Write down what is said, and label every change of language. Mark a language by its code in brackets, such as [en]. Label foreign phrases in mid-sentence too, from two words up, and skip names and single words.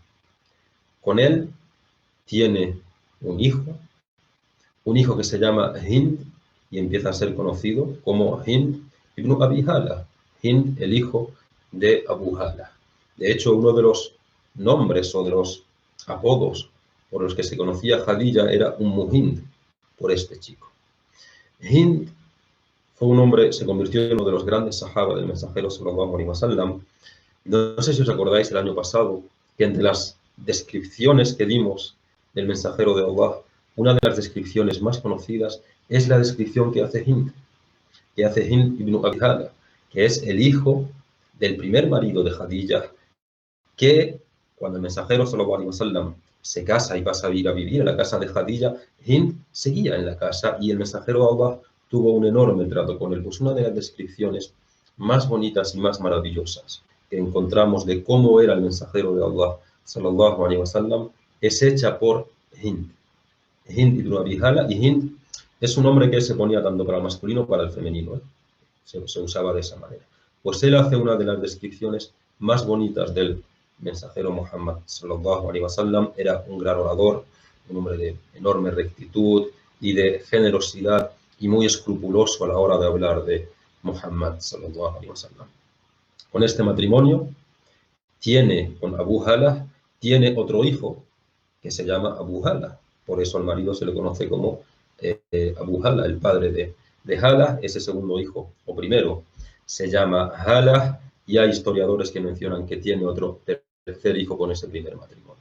[es] Con él tiene un hijo que se llama Hind, y empieza a ser conocido como Hind ibn Abi Hala, Hind, el hijo de Abu Hala. De hecho, uno de los nombres o de los apodos por los que se conocía Khadija era Hind, por este chico. Hind fue un hombre, se convirtió en uno de los grandes sahaba del mensajero [ar] صلى الله عليه وسلم. [es] No sé si os acordáis el año pasado que entre las descripciones que dimos del mensajero de Allah, una de las descripciones más conocidas es la descripción que hace Hind ibn Abi Hala, que es el hijo del primer marido de Khadija, que cuando el mensajero [ar] صلى الله عليه وسلم [es] se casa y pasa a vivir en la casa de Khadija, Hind seguía en la casa y el mensajero de Allah tuvo un enorme trato con él. Pues una de las descripciones más bonitas y más maravillosas que encontramos de cómo era el mensajero de Allah [ar] صلى الله عليه وسلم [es] es hecha por Hind ibn Abi Hala, y Hind es un nombre que se ponía tanto para el masculino como para el femenino, ¿eh? Se usaba de esa manera. Pues él hace una de las descripciones más bonitas del mensajero Muhammad [ar] صلى الله عليه وسلم. [es] Era un gran orador, un hombre de enorme rectitud y de generosidad, y muy escrupuloso a la hora de hablar de Muhammad [ar] صلى الله عليه وسلم. [es] Con este matrimonio con Abu Hala, tiene otro hijo que se llama Abu Hala. Por eso al marido se le conoce como Abu Hala, el padre de Hala. Ese segundo hijo, o primero, se llama Hala, y hay historiadores que mencionan que tiene otro tercer hijo con ese primer matrimonio.